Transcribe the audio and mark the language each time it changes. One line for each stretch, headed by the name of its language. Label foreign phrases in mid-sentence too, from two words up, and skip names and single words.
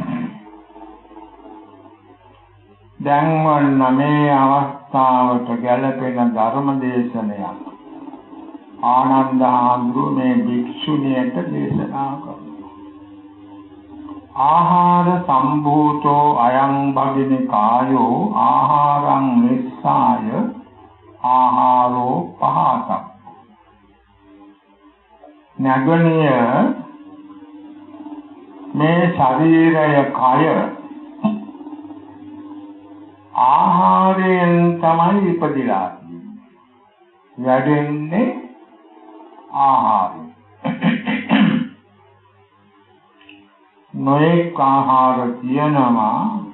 Sinhala: දැන් වන්න මේ අවස්ථාවට ගැළපෙන ධර්ම දේශනයක් ආනන්දහාමුදුරුවෝ මේ භික්ෂුණියට දේශනා කළා.
Pali: ආහාර සම්භූතෝ අයං භගිනි කායෝ ආහාරං නිස්සාය ආහාරෝ පහතක්.
Sinhala: නගණිය මේ ශරීරය කය ආහාරයෙන් තමයි ඉපදිලා තියෙන්නේ. වැඩෙන්නේ ආහාරය. නොඑක ආහාර කියනවා.